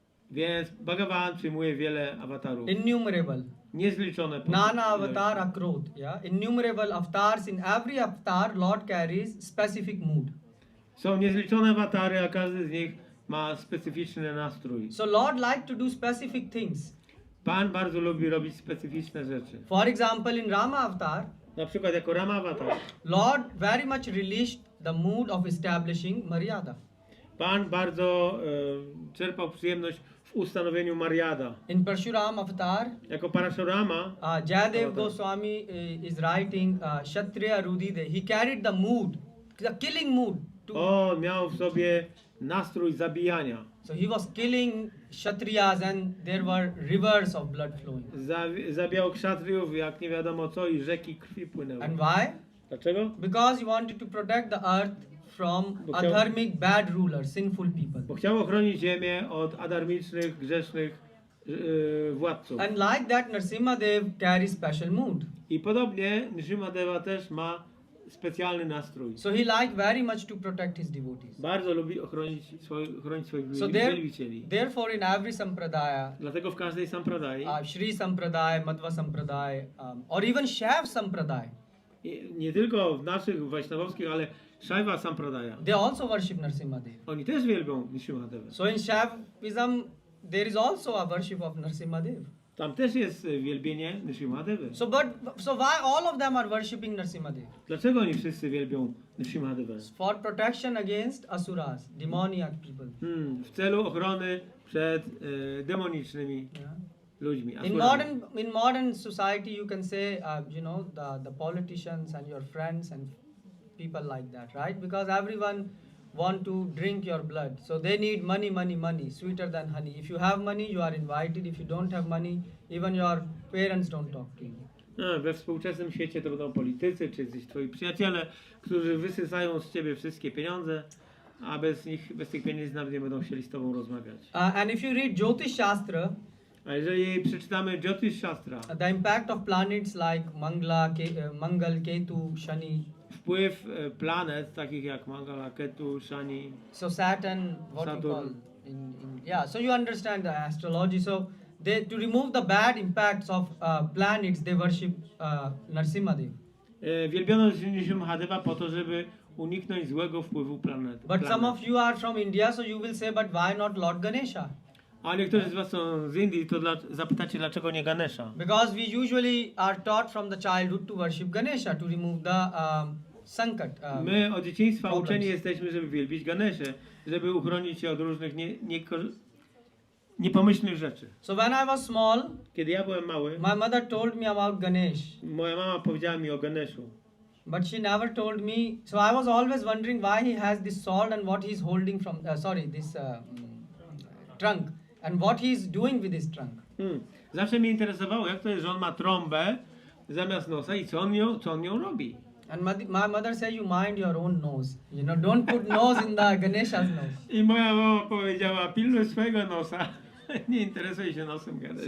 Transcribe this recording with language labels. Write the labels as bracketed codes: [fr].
[pl] Więc Bhagavan przyjmuje wiele awatarów. [en] innumerable. [pl] Niezliczone. [en] Nana avatar akrot, yeah. Innumerable avatars. In every avatar, Lord carries specific mood. [pl] Są niezliczone awatary, a każdy z nich ma specyficzny nastrój. [en] So Lord like to do specific things. [pl] Pan bardzo lubi robić specyficzne rzeczy. [en] For example, in Rama avatar, [pl] Na przykład jako Rama awatar. [en] Lord very much relished the mood of establishing Maryada. [pl] Pan bardzo czerpał przyjemność w ustanowieniu Maryada. [en] In Parshuram avatar, [pl] Jako Parashurama, [en] Jayadev Goswami is writing Kshatriya Rudide. He carried the mood, the killing mood. [pl] on miał w sobie nastrój zabijania. [en] So he was killing Kshatriyas and there were rivers of blood flowing. [pl] Zabijał kszatriów jak nie wiadomo co i rzeki krwi płynęły. [en] And why? [pl] Dlaczego? [en] Because he wanted to protect the earth from adharmic bad rulers, sinful people. [pl] Bo chciał ochronić ziemię od adarmicznych, grzesznych władców. [en] And like that, Narasimhadev carries special mood. [pl] I podobnie Nrisimhadeva też ma specjalny nastrój. [en] So he liked very much to protect his devotees. [pl] Bardzo lubi ochronić swoich [en] So [pl] wielbicieli. [en] therefore in every sampradaya, [pl] Dlatego w każdej sampradai, [en] Shri Sampradaya, Madhva Sampradaya, or even Shaiv Sampradaya, [pl] nie tylko w naszych wajsznawowskich, ale Shaiva sampradaya, [en] they also worship Narasimhadev. [pl] oni też wielbią Nrisimhadevę. [en] So in Shaivism, there is also a worship of Narasimhadev. [pl] Tam też jest wielbienie Nrisimhadewy. [en] So why all of them are worshipping Narasimhadev? [pl] Dlaczego oni wszyscy wielbią Nrisimhadevę? [en] For protection against asuras, demoniac people. [pl] W celu ochrony przed demonicznymi [en] Yeah. [pl] ludźmi. [en] In modern society, you can say, the politicians and your friends and people like that, right? Because everyone want to drink your blood, so they need money, sweeter than honey. If you have money, you are invited. If you don't have money, even your parents don't talk to you. [pl] We współczesnym świecie to będą politycy, czy jacyś twoi przyjaciele, którzy wysysają z ciebie wszystkie pieniądze, a bez tych pieniędzy nawet nie będą chcieli z tobą rozmawiać. [en] And if you read Jyotish Shastra, [pl] A jeżeli przeczytamy Jyotish Shastra, [en] the impact of planets like Mangal, Ketu, Shani, [pl] wpływ planet takich jak Mangala, Ketu, Shani, [en] so Saturn, what you [pl] Saturn. [en] call so you understand the astrology. So to remove the bad impacts of planets, they worship Narasimhadev. [pl] wielbiono Nrisimhadeva po to, żeby uniknąć złego wpływu planet. [en] But some of you are from India, so you will say, but why not Lord Ganesha? [pl] A niektórzy z was są z Indii, to zapytacie, dlaczego nie Ganesha? [en] Because we usually are taught from the childhood to worship Ganesha, to remove the sankat. [pl] My od dzieciństwa [en] problems. [pl] uczeni jesteśmy, żeby wielbić Ganeszę, żeby uchronić się od różnych niepomyślnych rzeczy. [en] So when I was small, [pl] Kiedy ja byłem mały, [en] my mother told me about Ganesh. [pl] moja mama powiedziała mi o Ganeszu. [en] But she never told me. So I was always wondering why he has this sword and what he's holding from. This trunk and what he's doing with his trunk. [pl] Zawsze mnie interesowało, jak to jest, że on ma trąbę zamiast nosa i co on nią robi. [en] And my mother said, you mind your own nose. You know, don't put nose in the Ganesha's nose. [pl] I moja mama powiedziała, pilnuj swojego nosa, nie interesuj się nosem Ganesha.